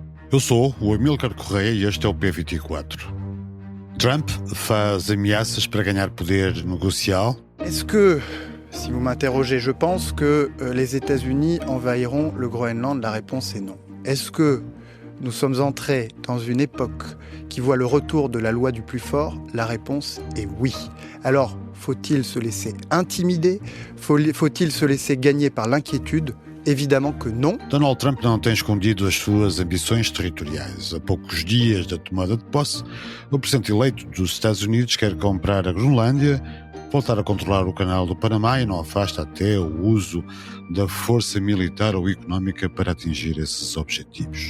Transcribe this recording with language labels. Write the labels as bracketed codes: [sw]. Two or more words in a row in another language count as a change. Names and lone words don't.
[pt] Eu sou o Amílcar Correia e este é o P24. Trump faz ameaças para ganhar poder negocial. [fr] Est-ce que, si vous m'interrogez, je pense que les États-Unis envahiront le Groenland? La réponse est non. Est-ce que nous sommes entrés dans une époque qui voit le retour de la loi du plus fort? La réponse est oui. Alors, faut-il se laisser intimider? Faut-il se laisser gagner par l'inquiétude? Évidemment que não. [pt] Donald Trump não tem escondido as suas ambições territoriais. A poucos dias da tomada de posse, o presidente eleito dos Estados Unidos quer comprar a Groenlândia, voltar a controlar o canal do Panamá e não afasta até o uso da força militar ou económica para atingir esses objetivos.